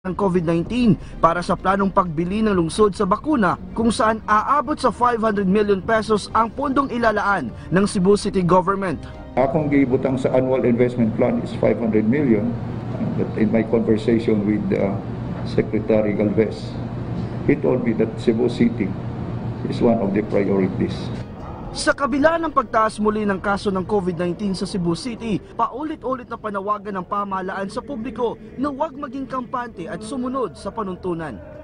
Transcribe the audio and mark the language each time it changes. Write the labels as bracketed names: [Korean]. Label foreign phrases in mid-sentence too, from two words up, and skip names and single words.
[Filipino] ng COVID-19 para sa planong pagbili ng lungsod sa bakuna kung saan aabot sa 500 million pesos ang pondong ilalaan ng Cebu City Government. [Cebuano] Akong gibutang sa [English] annual investment plan is [Cebuano] 500 million. [English] But in my conversation with Secretary Galvez, he told me that Cebu City is one of the priorities. [Filipino] Sa kabila ng pagtaas muli ng kaso ng COVID-19 sa Cebu City, paulit-ulit na panawagan ng pamahalaan sa publiko na huwag maging kampante at sumunod sa panuntunan.